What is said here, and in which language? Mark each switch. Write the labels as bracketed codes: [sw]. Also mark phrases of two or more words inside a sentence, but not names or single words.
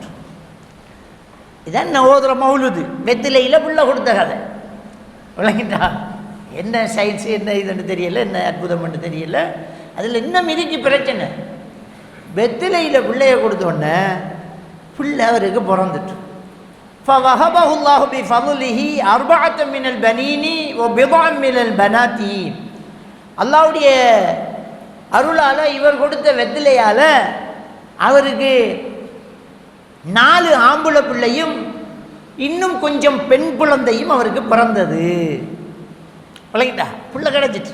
[ta] இதான் நான் ஓதுற மௌலுது, வெத்திலையில் பிள்ளை கொடுத்த கதை. விளங்கிட்டா? என்ன சயின்ஸ், என்ன இதுன்னு தெரியல, என்ன அற்புதம்னு தெரியல. அதில் இன்னும் இதுக்கு பிரச்சனை. வெத்திலையில் பிள்ளைய கொடுத்தோடனே பிள்ளை அவருக்கு பிறந்துட்டு. [ar] فَوَهَبَهُ اللَّهُ بِفَضْلِهِ أَرْبَعَةً مِنَ الْبَنِينِ وَبِضْعًا مِنَ الْبَنَاتِ. [ta] அல்லாஹ்வுடைய அருளால் இவர் கொடுத்த வெத்திலையால் அவருக்கு 4 ஆம்பளை பிள்ளையும் இன்னும் கொஞ்சம் பெண் குழந்தையும் அவருக்கு பிறந்தது. விளங்கிட்டா? பிள்ளை கிடச்சிட்டு.